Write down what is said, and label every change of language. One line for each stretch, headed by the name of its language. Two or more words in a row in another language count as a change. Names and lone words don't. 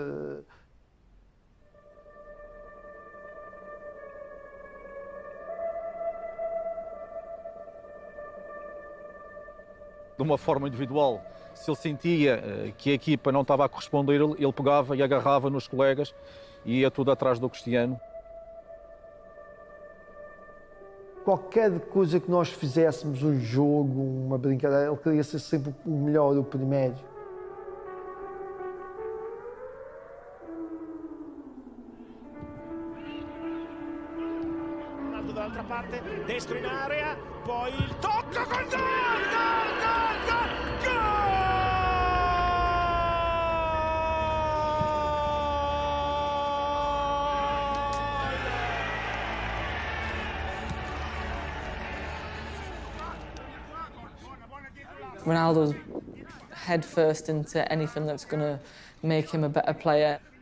Portuguese: De uma forma individual, se ele sentia que a equipa não estava a corresponder, ele pegava e agarrava nos colegas e ia tudo atrás do Cristiano. Qualquer coisa que nós fizéssemos, um jogo, uma brincadeira, ele queria ser sempre o melhor, o primeiro.
Italian: Ronaldo dall'altra parte, destro in area, poi il tocco col gol! Gol!
English: Ronaldo's head first into anything that's going to make him a better player.